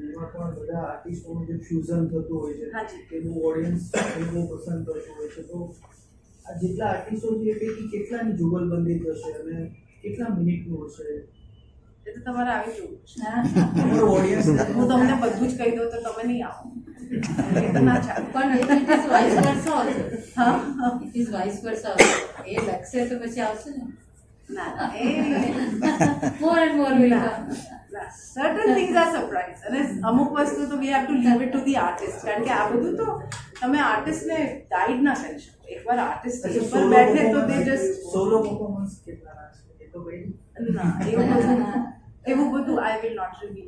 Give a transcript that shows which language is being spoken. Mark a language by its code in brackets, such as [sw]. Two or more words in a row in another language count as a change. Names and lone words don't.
[gu] એમાં પણ બધા આર્ટિસ્ટોનું જે ફ્યુઝન થતું હોય છે એ બહુ ઓડિયન્સ બહુ પસંદ કરતું હોય છે. તો આ જેટલા આર્ટિસ્ટો છે એ પૈકી કેટલાની જુગલબંધી થશે અને કેટલા મિનિટનું હશે એ તો તમારે આવી જવું. ઓડિયન્સ હું તમને બધું જ કહી દઉં તો તમે નહીં આવો. એ તો ના ચાલે. [en] પણ it is vice versa also. It is vice versa also. [gu] એ લખશે તો પછી આવશે ને. ના [en] More and more will come. Certain things are surprise. [gu] અને અમુક વસ્તુ તો [en] we have to leave it to the artist. [gu] કારણ કે આ બધું તો તમે આર્ટિસ્ટને ગાઈડ ના કરી શકો. એકવાર આર્ટિસ્ટ ઉપર બેઠે તો તે જસ્ટ સોલો પરફોર્મન્સ કેટલા રાખશે એ તો ભાઈ ના એવું બધું [en] I will not reveal.